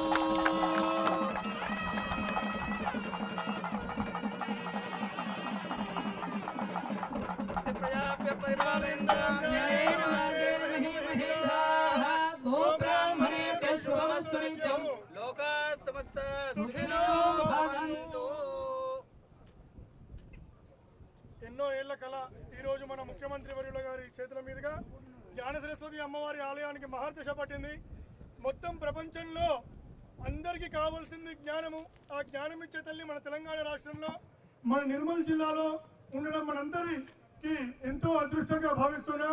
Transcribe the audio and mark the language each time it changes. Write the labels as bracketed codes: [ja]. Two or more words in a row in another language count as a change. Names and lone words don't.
[sa] प्रजाभ्य परिपालयन्तां न्यायेन मार्गेण महीमहेशाः गोब्राह्मणेभ्यः शुभमस्तु नित्यम्। लोकाः समस्ताः सुखिनो भवन्तु। [te] ఎన్నో ఏళ్ల కళ ఈ రోజు మన ముఖ్యమంత్రి వర్యుల గారి చేతుల మీదుగా జ్ఞాన సరస్వతి అమ్మవారి ఆలయానికి మహర్దశ పట్టింది. మొత్తం ప్రపంచంలో అందరికీ కావాల్సింది జ్ఞానము. ఆ జ్ఞానం ఇచ్చే తల్లి మన తెలంగాణ రాష్ట్రంలో మన నిర్మల్ జిల్లాలో ఉండడం మనందరికీ ఎంతో అదృష్టంగా భావిస్తున్నాం.